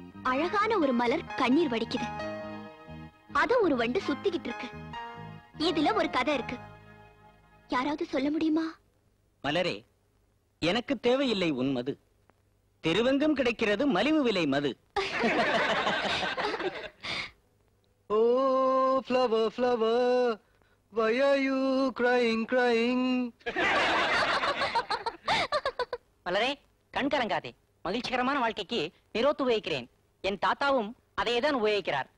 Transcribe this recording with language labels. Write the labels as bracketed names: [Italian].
[Tamil] அழகான ஒரு மலர் கண்ணீர் வடிக்குது, அத ஒரு வண்டு சுத்திக்கிட்டு இருக்கு. இதுல ஒரு கதை இருக்கு, யாராவது சொல்ல முடியுமா? மலரே, எனக்கு தேவையில்லை உன் மது, திருவெங்கும் கிடைக்கிறது மலிவு விலை மது. [English] Oh, flower, flower, why are you crying, crying? [Tamil] மலரே, கண் கலங்காதே, மகிழ்ச்சிகரமான வாழ்க்கைக்கு நிரோத்து உபயோகிக்கிறேன். என் தாத்தாவும் அதையேதான் உபயோகிக்கிறார்.